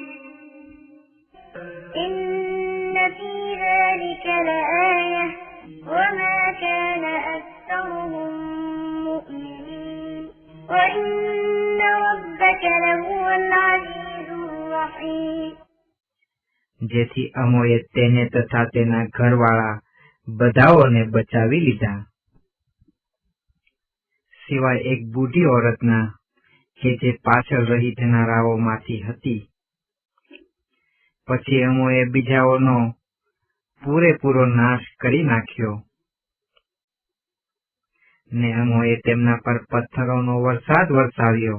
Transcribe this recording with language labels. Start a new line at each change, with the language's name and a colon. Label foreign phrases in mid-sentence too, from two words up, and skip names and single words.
Arabic: إن في ذلك لآية وما كان أكثرهم مؤمنين وإن ربك لهو العزيز الرحيم.
Gujarati: જેથી અમોએ તેને તથા તેના ઘરવાળા બધાઓને બચાવી લીધા, સિવાય એક બુઢી ઓરતના કે જે પાછળ રહી જનારાઓમાંથી હતી. પછી અમોએ બીજાઓનો પૂરેપૂરો નાશ કરી નાખ્યો, ને અમોએ તેમના પર પથ્થરોનો વરસાદ વરસાવ્યો.